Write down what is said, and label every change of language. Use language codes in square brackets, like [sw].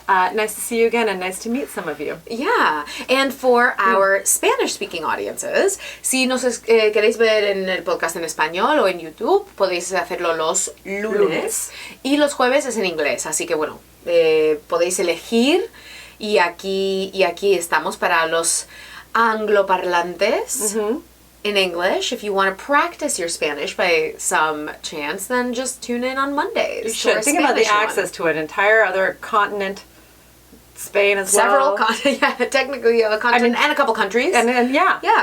[en] nice to see you again, and nice to meet some of you. Yeah, and for our Spanish-speaking audiences, [es] si nos queréis ver en el podcast en español o en YouTube, podéis hacerlo los lunes y los jueves es en inglés, así que bueno, podéis elegir y aquí estamos para los angloparlantes. [en] In English. If you want to practice your Spanish by some chance, then just tune in on Mondays. You should think about the access to an entire other continent, Spain as well. Several continents, yeah, technically a continent and a couple countries. And yeah.